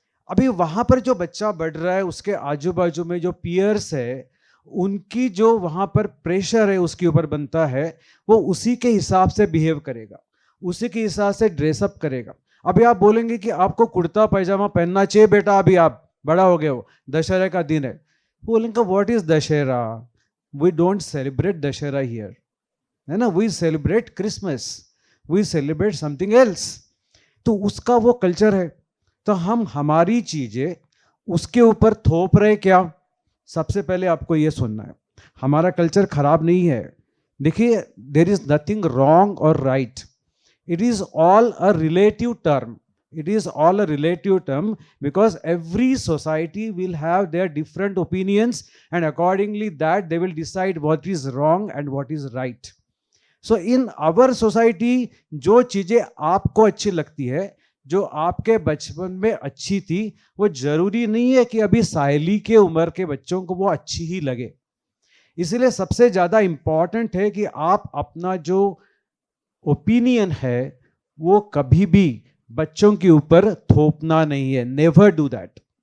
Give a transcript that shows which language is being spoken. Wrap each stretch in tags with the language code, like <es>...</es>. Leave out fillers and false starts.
<hi>अभी वहाँ पर जो बच्चा बढ़ रहा है उसके आजू बाजू में जो पियर्स है, उनकी जो वहाँ पर प्रेशर है उसके ऊपर बनता है, वो उसी के हिसाब से बिहेव करेगा, उसी के हिसाब से ड्रेसअप करेगा। अभी आप बोलेंगे कि आपको कुर्ता पैजामा पहनना चाहिए बेटा, अभी आप बड़ा हो गए हो, दशहरे का दिन है, बोलेंगे</hi> <en>What is Dussehra, we don't celebrate Dashera here.</en> <hi>है ना,</hi> <en>we celebrate Christmas, we celebrate something else.</en> <hi>तो उसका वो कल्चर है, तो हम हमारी चीजें उसके ऊपर थोप रहे क्या? सबसे पहले आपको ये सुनना है, हमारा कल्चर खराब नहीं है.</hi> <en>देखिए, there is nothing wrong or right, it is all a relative term. It is all a relative term because every society will have their different opinions, and accordingly that they will decide what is wrong and what is right. So in our society,</en> <hi>जो चीजें आपको अच्छी लगती है, जो आपके बचपन में अच्छी थी, वो जरूरी नहीं है कि अभी सायली के उम्र के बच्चों को वो अच्छी ही लगे. इसलिए सबसे ज्यादा इंपॉर्टेंट है कि आप अपना जो ओपिनियन है वो कभी भी बच्चों के ऊपर थोपना नहीं है.</hi> <en>Never do that.</en>